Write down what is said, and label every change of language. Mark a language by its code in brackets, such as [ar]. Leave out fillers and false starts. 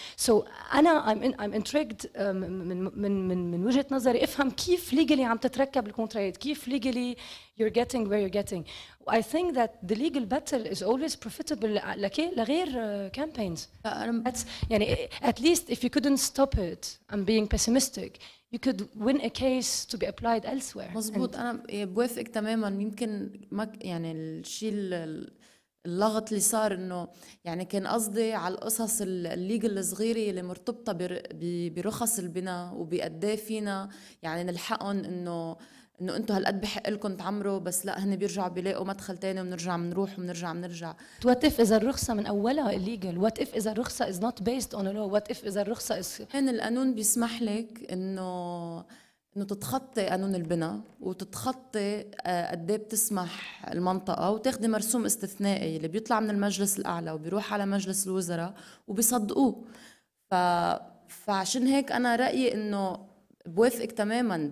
[en] So [ar] أنا [en] I'm intrigued [ar] من وجهة نظري افهم كيف legally عم تتركب الكونتراكت, كيف [en] legally you're getting where you're getting. I think that the legal battle is always profitable [ar] لغير [en] campaigns. That's [ar] يعني [en] at least if you couldn't stop it, I'm being pessimistic, you could win a case to be applied elsewhere. [ar] مزبوط. أنا بوافقك تماما. يمكن ما يعني الشيء اللغط اللي صار انه يعني كان قصدي على القصص الليجل الصغيره اللي مرتبطه برخص البناء وبقديه فينا يعني نلحقهم انه انتم هالقد بحق لكم تعمروا, بس لا هن بيرجعوا بيلاقوا مدخل تاني وبنرجع بنروح وبنرجع. [en] What if [ar] إذا الرخصة من أولها [en] illegal? What if [ar] إذا الرخصة [en] is not based on a law? What if [ar] إذا الرخصة [en] is [ar] هن القانون بيسمح لك إنه انه تتخطي قانون البناء وتتخطي قد ايه بتسمح المنطقه وتاخدي مرسوم استثنائي اللي بيطلع من المجلس الاعلى وبيروح على مجلس الوزراء وبيصدقوه. فعشان هيك انا رايي انه بوافقك تماما.